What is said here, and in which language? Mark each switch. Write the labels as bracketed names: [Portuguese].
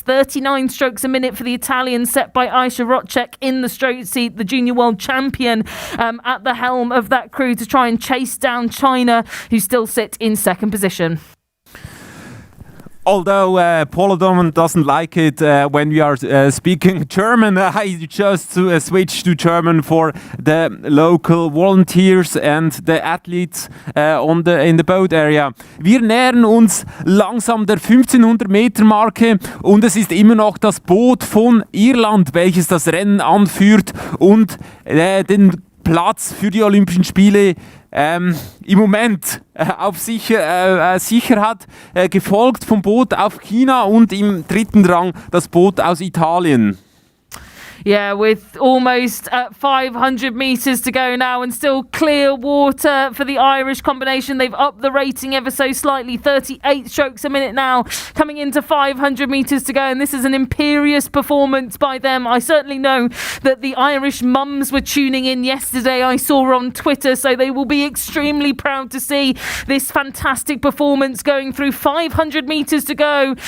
[English] 39 strokes a minute for the Italians, set by Aisha Rotchek in the stroke seat, the junior world champion, at the helm of that crew to try and chase down China, who still sit in second position. Although Paul O'Donovan doesn't like it when we are speaking German, I just switch to German for the local volunteers and the athletes in the boat area. [German] Wir nähern uns langsam der 1500 Meter Marke und es ist immer noch das Boot von Irland, welches das Rennen anführt und den Platz für die Olympischen Spiele im Moment auf sicher hat, gefolgt vom Boot auf China und im dritten Rang das Boot aus Italien. [English] Yeah, with almost 500 metres to go now and still clear water for the Irish combination. They've upped the rating ever so slightly, 38 strokes a minute now, coming into 500 metres to go. And this is an imperious performance by them. I certainly know that the Irish mums were tuning in yesterday, I saw on Twitter, so they will be extremely proud to see this fantastic performance going through 500 metres to go.